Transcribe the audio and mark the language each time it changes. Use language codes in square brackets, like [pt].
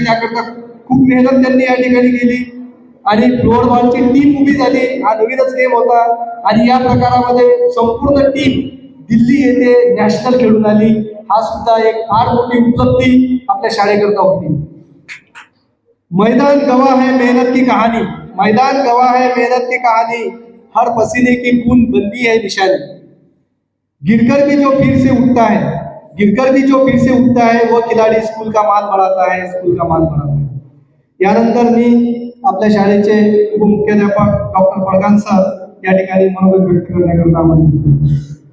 [mr] त्याकरता खूप मेहनत त्यांनी या ठिकाणी केली आणि फ्लोअर बॉलची टीम उभी झाली. हा नवीनच गेम होता आणि या प्रकारामध्ये संपूर्ण टीम दिल्ली येथे नॅशनल खेळून आली. हा सुद्धा एक फार मोठी उपलब्धी आपल्या शाळेकरता होती. [hi] मैदान गवाह है मेहनत की कहानी, मैदान गवाह है मेहनत की कहानी, हर पसीने की बूंद बनती है निशानी. गिरकर भी जो फिर से उठता है, गिरकर भी जो फिर से उठता है वो खिलाड़ी स्कूल का मान बढ़ाता है, स्कूल का मान बढ़ाता है. [mr] यानंतर मी आपल्या शाळेचे उपमुख्याध्यापक डॉक्टर पडगान सर या ठिकाणी मनोगत व्यक्त करण्याकरता आमंत्रित करतो.